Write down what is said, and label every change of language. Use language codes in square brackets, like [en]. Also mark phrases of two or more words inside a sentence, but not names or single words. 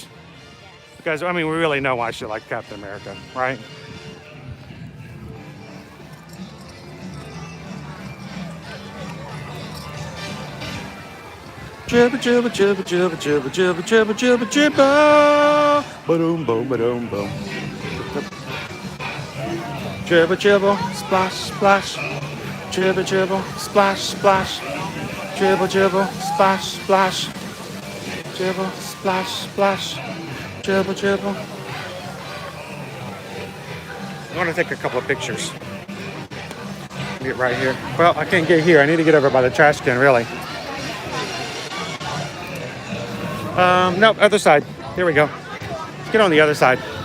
[en] Because, I mean, we really know why she likes Captain America, right? Jibba jibba jibba jibba jibba jibba jibba jibba jibba. Ba-doom boom ba-doom boom. Jibba jibba splash splash. Jibba jibba splash splash. Jibba jibba splash splash. Jibba splash splash. Jibba jibba. I want to take a couple of pictures. Get right here. Well, I can't get here. I need to get over by the trash can, really. No, other side. Here we go. Let's get on the other side.